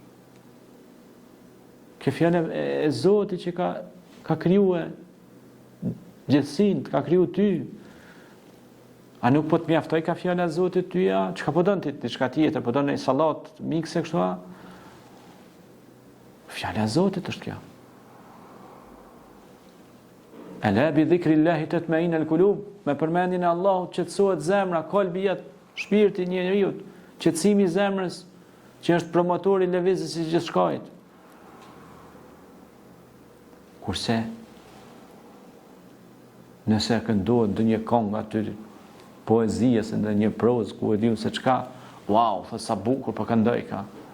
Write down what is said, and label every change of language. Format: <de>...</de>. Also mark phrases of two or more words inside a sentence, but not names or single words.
<sq>Kjo fjala e Zotit që ka krijuar gjithësinë, ka kriju ty. A nuk po të mjaftoj ka fjala e Zotit tyja? Çka po don ti, diçka tjetër, po don një sallat mikse kështu a? Fjala e Zotit është kjo.</sq> <ar>ألا بذكر الله تطمئن القلوب,</ar> <sq>me përmendjen e Allahut qetësohet zemra, qalbi jet, shpirti i njeriu, qetësimi i zemrës që është promotori i lëvizjes së gjithçkajt. Kurse nëse këndohet ndonjë këngë aty poezia se ndonjë prozë ku e diu se çka, wow, thos sa bukur po këndoj ka.</sq>